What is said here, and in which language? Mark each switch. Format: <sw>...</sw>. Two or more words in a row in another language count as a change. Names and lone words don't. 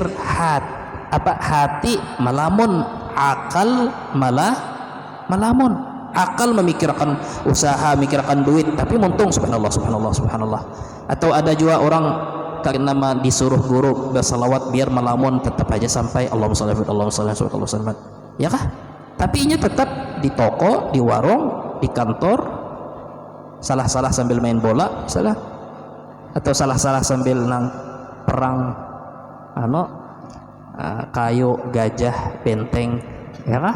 <id>Hati melamun, akal malah melamun. Akal memikirkan usaha, memikirkan duit, tapi muntung</id> <ar>سبحان الله، سبحان الله، سبحان الله.</ar> <id>Atau ada juga orang karena disuruh guru bersalawat biar melamun, tetap aja sampai</id> <ar>اللهم صل عليه وسلم,</ar> <id>ya kah? Tapi ini tetap di toko, di warung, di kantor, salah-salah sambil main bola misalnya, atau salah-salah sambil nang perang kayu, gajah, benteng, ya kah?</id>